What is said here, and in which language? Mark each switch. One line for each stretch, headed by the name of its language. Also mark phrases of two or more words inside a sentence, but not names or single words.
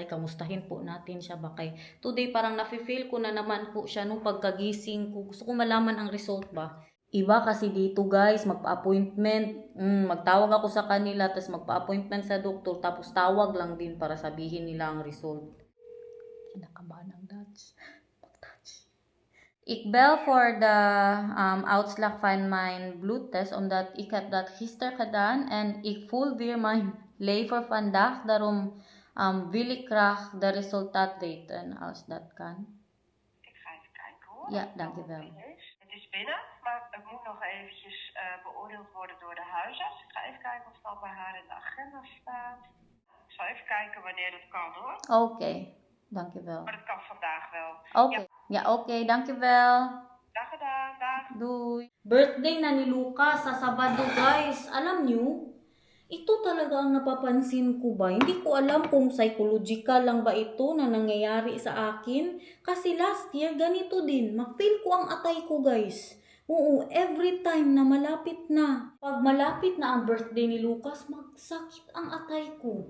Filipino: Kamustahin po natin siya ba kay today parang nafe-feel ko na naman po siya nung pagkagising ko. Gusto ko malaman ang result ba. Iba kasi dito guys, magpa-appointment. Magtawag ako sa kanila, tapos magpa-appointment sa doktor, tapos tawag lang din para sabihin nila ang result. Kinakabahan ang Dutch.
Dutch: Ik bel voor de uitslag van mijn bloedtest, omdat ik heb dat gisteren gedaan en ik voel weer mijn lever vandaag. Daarom wil ik graag de resultaat weten, als dat kan. Ik ga even kijken hoor. Ja, dankjewel. Het is binnen, maar het moet nog eventjes beoordeeld worden door de huisarts. Ik ga even kijken of het al bij haar in de agenda staat. Ik zal even kijken wanneer dat kan hoor. Oké, dankjewel. Maar dat kan vandaag wel. Oké, ja, oké, dankjewel. Dag gedaan, dag. Doy.
Filipino: Birthday na ni Lucas sa Sabado, guys. Alam nyo, ito talaga ang napapansin ko ba? Hindi ko alam kung psychological lang ba ito na nangyayari sa akin. Kasi
English: last year,
Filipino: ganito din. Ma-feel ko ang atay ko, guys. Oo, every time na malapit na. Pag malapit na ang birthday ni Lucas, magsakit ang atay ko.